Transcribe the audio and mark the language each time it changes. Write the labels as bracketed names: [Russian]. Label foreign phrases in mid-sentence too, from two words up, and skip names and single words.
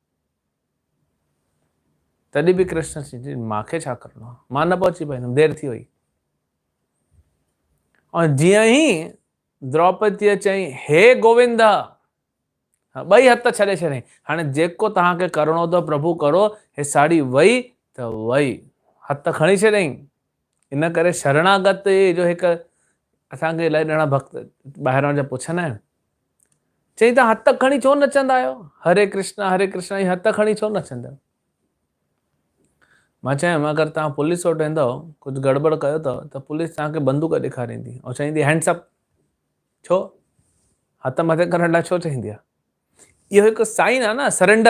[Sindhi] तॾहिं बि कृष्ण चई मूंखे छा करिणो आहे, मां न पहुची पाईंदुमि, देरि थी वई। ऐं जीअं ई द्रौपदीअ चई हे गोविंद, ॿई हथ छॾे छॾियईं, हाणे जेको तव्हांखे करिणो अथव प्रभु करो, हे साड़ी वई त वई, हथ खणी छॾियईं। इन करे शरणागत जो हिकु असांखे इलाही ॼणा भक्त ॿाहिरां जा पुछंदा आहिनि, चई तव्हां हथ खणी छो नचंदा आहियो, हरे कृष्ण हीअ हथ खणी छो नचंदा आहियो। मां चयुमि अगरि तव्हां पुलिस वटि वेंदव कुझु गड़बड़ कयो अथव त पुलिस तव्हांखे बंदूक ॾेखारींदी ऐं चईंदी हैंड्सअप। छो? हथ मथे करण लाइ छो चईंदी आहे? इहो हिकु साइन आहे न, सरेंडर।